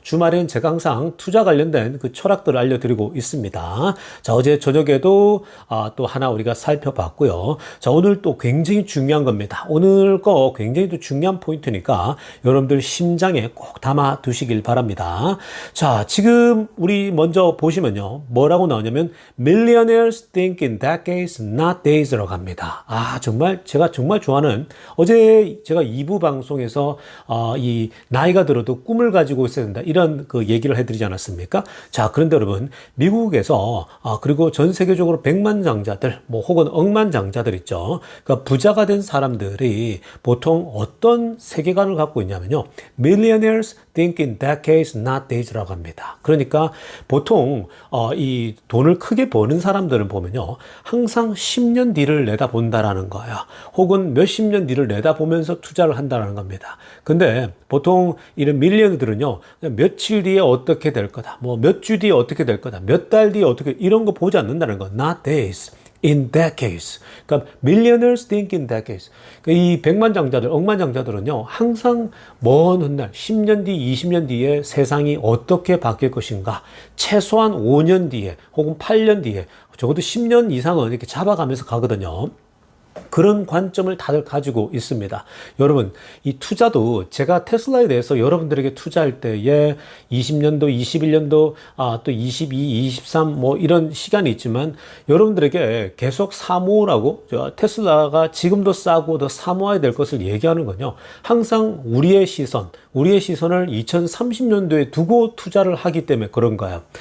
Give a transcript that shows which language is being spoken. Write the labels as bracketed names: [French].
[Korean] 주말엔 제가 항상 투자 관련된 그 철학들을 알려드리고 있습니다. 자, 어제 저녁에도 또 하나 우리가 살펴봤고요. 자, 오늘 또 굉장히 중요한 겁니다. 오늘 거 굉장히 또 중요한 포인트니까 여러분들 심장에 꼭 담아 두시길 바랍니다. 자, 지금 우리 먼저 보시면요. 뭐라고 나오냐면 [English] Millionaires think in decades, not days [Korean] 라고 합니다. 정말 제가 정말 좋아하는, 어제 제가 2부 방송에서 이 나이가 들어도 꿈을 가지고 있어야 된다, 이런 그 얘기를 해드리지 않았습니까? 자, 그런데 여러분, 미국에서 그리고 전 세계적으로 백만장자들 혹은 억만장자들 있죠. 그러니까 부자가 된 사람들이 보통 어떤 세계관을 갖고 있냐면요, [English] Millionaires think in decades, not days [Korean] 라고 합니다. 그러니까 보통 이 돈을 크게 버는 사람들은 보면요, 항상 10년 뒤를 내다본다라는 거예요. 혹은 몇십 년 뒤를 내다보면서 투자를 한다는 겁니다. 근데 보통 이런 밀리언들은요, 며칠 뒤에 어떻게 될 거다, 몇 주 뒤에 어떻게 될 거다, 몇 달 뒤에 어떻게, 이런 거 보지 않는다는 거. [English] Not days, in decades. [Korean] 그러니까 [English] millionaires think in decades. [Korean] 그러니까 이 백만장자들, 억만장자들은요, 항상 먼 훗날 10년 뒤, 20년 뒤에 세상이 어떻게 바뀔 것인가, 최소한 5년 뒤에 혹은 8년 뒤에, 적어도 10년 이상은 이렇게 잡아가면서 가거든요. 그런 관점을 다들 가지고 있습니다. 여러분, 이 투자도 제가 테슬라에 대해서 여러분들에게 투자할 때에 20년도, 21년도, 또 22, 23, 이런 시간이 있지만 여러분들에게 계속 사모으라고, 테슬라가 지금도 싸고 더 사모해야 될 것을 얘기하는 건요, 항상 우리의 시선을 2030년도에 두고 투자를 하기 때문에 그런 거예요.